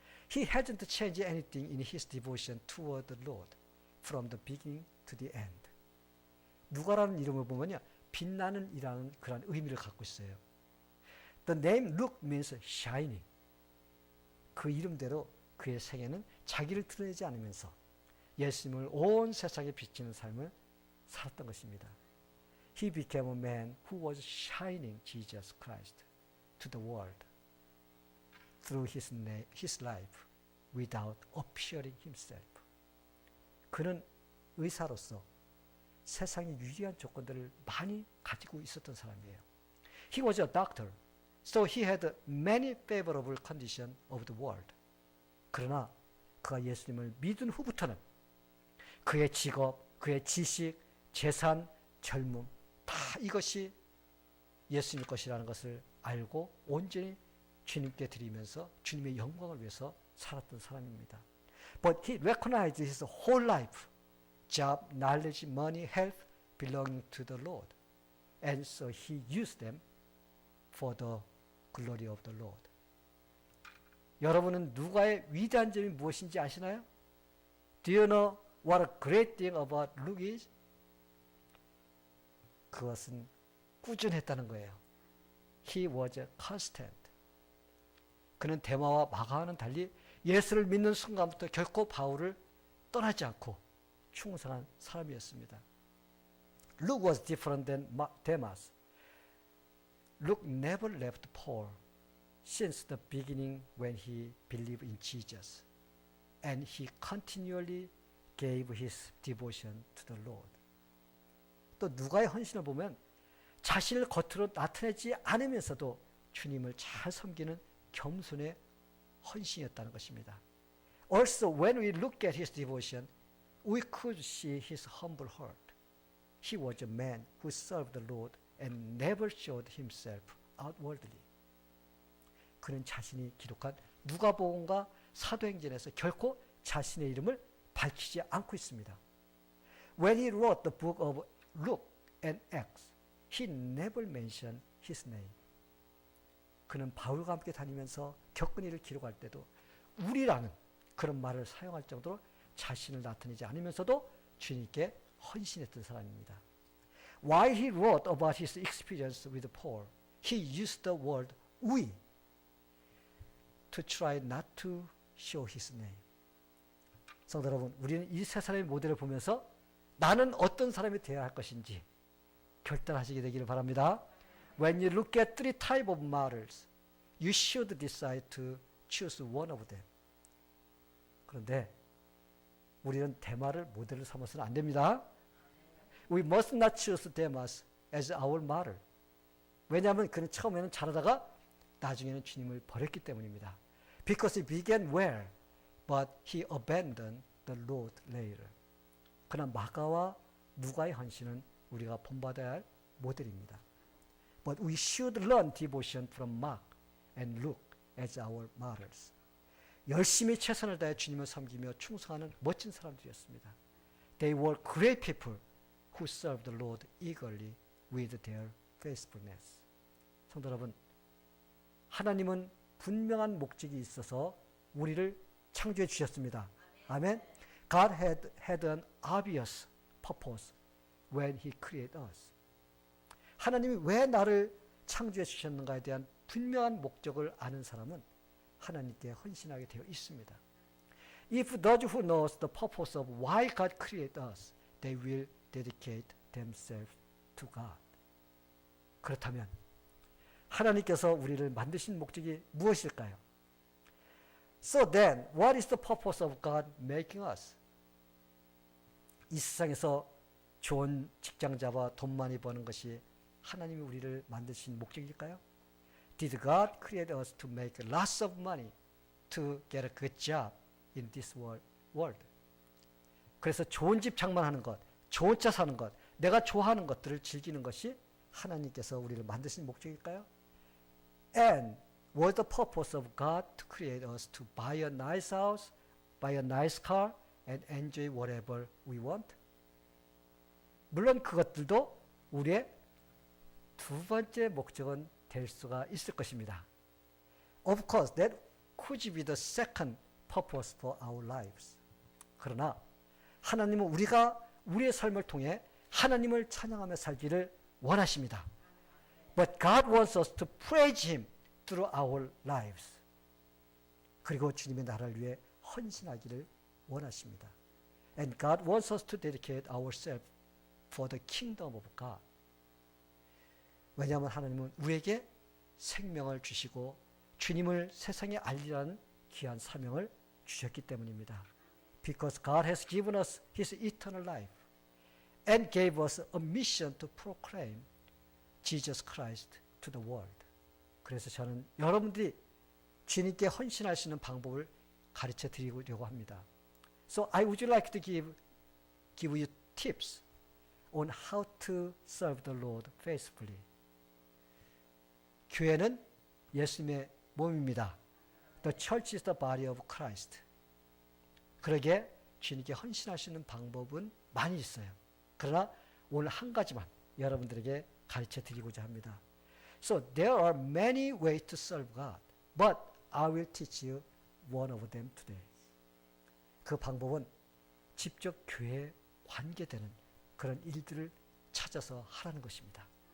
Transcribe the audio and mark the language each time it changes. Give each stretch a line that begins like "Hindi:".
English: He hadn't changed anything in his devotion toward the Lord from the beginning to the end.
Korean: 누가라는 이름을 보면요, 빛나는 이라는 그런 의미를 갖고 있어요.
English: The name Luke means shining.
Korean: 그 이름대로 그의 생애는 자기를 드러내지 않으면서 예수님을 온 세상에 비치는 삶을 살았던 것입니다.
English: He became a man who was shining Jesus Christ to the world through his life without appearing himself.
Korean: 그는 의사로서 세상의 유리한 조건들을 많이 가지고 있었던 사람이에요.
English: He was a doctor, so he had many favorable conditions of the world.
Korean: 그러나 그가 예수님을 믿은 후부터는 그의 직업, 그의 지식, 재산, 젊음 다 이것이 예수님 것이라는 것을 알고 온전히 주님께 드리면서 주님의 영광을 위해서 살았던 사람입니다.
English: But he recognized his whole life, job, knowledge, money, health belonging to the Lord. And so he used them for the glory of the Lord.
Korean: 여러분은 누가의 위대한 점이 무엇인지 아시나요?
English: Do you know what a great thing about Luke is?
Korean: 그것은 꾸준했다는 거예요.
English: He was constant.
Korean: 그는 데마와 마가와는 달리 예수를 믿는 순간부터 결코 바울을 떠나지 않고 충성한 사람이었습니다.
English: Luke was different than Demas. Luke never left Paul since the beginning when he believed in Jesus, and he continually gave his devotion to the Lord.
Korean: 또 누가의 헌신을 보면 자신을 겉으로 나타내지 않으면서도 주님을 잘 섬기는 겸손의 헌신이었다는 것입니다.
English: Also, when we look at his devotion, we could see his humble heart. He was a man who served the Lord and never showed himself outwardly.
Korean: 그는 자신이 기록한 누가복음과 사도행전에서 결코 자신의 이름을 밝히지 않고 있습니다.
English: When he wrote the book of Luke and Acts, he never mentioned his name.
Korean: 그는 바울과 함께 다니면서 겪은 일을 기록할 때도 우리라는 그런 말을 사용할 정도로 자신을 나타내지 않으면서도 주님께 헌신했던 사람입니다.
English: While he wrote about his experience with Paul, he used the word we to try not to show his name.
Korean: 성도 여러분, 우리는 이 세 사람의 모델을 보면서 나는 어떤 사람이 되어야 할 것인지 결단하시게 되기를 바랍니다.
English: When you look at three types of martyrs, you should decide to choose one of them.
Korean: 그런데 우리는 데마를 모델로 삼아서는 안 됩니다.
English: We must not choose Demas as our martyr.
Korean: 왜냐하면 그는 처음에는 잘하다가 나중에는 주님을 버렸기 때문입니다.
English: Because he began well, but he abandoned the Lord later.
Korean: 그러나 마가와 누가의 헌신은 우리가 본받아야 할 모델입니다.
English: But we should learn devotion from Mark and Luke as our martyrs.
Korean: 열심히 최선을 다해 주님을 섬기며 충성하는 멋진 사람들이었습니다.
English: They were great people who served the Lord eagerly with their faithfulness.
Korean: 성도 여러분, 하나님은 분명한 목적이 있어서 우리를 창조해 주셨습니다. 아멘.
English: God had an obvious purpose when He created us.
Korean: 하나님이 왜 나를 창조해 주셨는가에 대한 분명한 목적을 아는 사람은 하나님께 헌신하게 되어 있습니다.
English: If those who knows the purpose of why God created us, they will dedicate themselves to God.
Korean: 그렇다면 하나님께서 우리를 만드신 목적이 무엇일까요?
English: So then, what is the purpose of God making us?
Korean: 이 세상에서 좋은 직장 잡아 돈 많이 버는 것이 하나님이 우리를 만드신 목적일까요?
English: Did God create us to make lots of money to get a good job in this world?
Korean: 그래서 좋은 집 장만하는 것, 좋은 차 사는 것, 내가 좋아하는 것들을 즐기는 것이 하나님께서 우리를 만드신 목적일까요?
English: And was the purpose of God to create us to buy a nice house, buy a nice car, and enjoy whatever we want?
Korean: 물론 그것들도 우리의 두 번째 목적은 될 수가 있을 것입니다.
English: Of course, that could be the second purpose for our lives.
Korean: 그러나 하나님은 우리가 우리의 삶을 통해 하나님을 찬양하며 살기를 원하십니다.
English: But God wants us to praise Him through our lives.
Korean: 그리고 주님의 나라를 위해 헌신하기를 원하십니다.
English: And God wants us to dedicate ourselves for the kingdom of God.
Korean: 왜냐하면 하나님은 우리에게 생명을 주시고 주님을 세상에 알리라는 귀한 사명을 주셨기 때문입니다.
English: Because God has given us His eternal life and gave us a mission to proclaim Jesus Christ to the world.
Korean: 그래서 저는 여러분들이 주님께 헌신할 수 있는 방법을 가르쳐 드리려고 합니다.
English: So I would like to give you tips on how to serve the Lord faithfully.
Korean: 교회는 예수님의 몸입니다.
English: The church is the body of Christ.
Korean: 그러기에 주님께 헌신할 수 있는 방법은 많이 있어요. 그러나 오늘 한 가지만 여러분들에게 가르쳐 드리고자 합니다.
English: So there are many ways to serve God, but I will teach you one of them today.
Korean: 그 방법은 직접 교회에 관계되는 그런 일들을 찾아서 하라는 것입니다.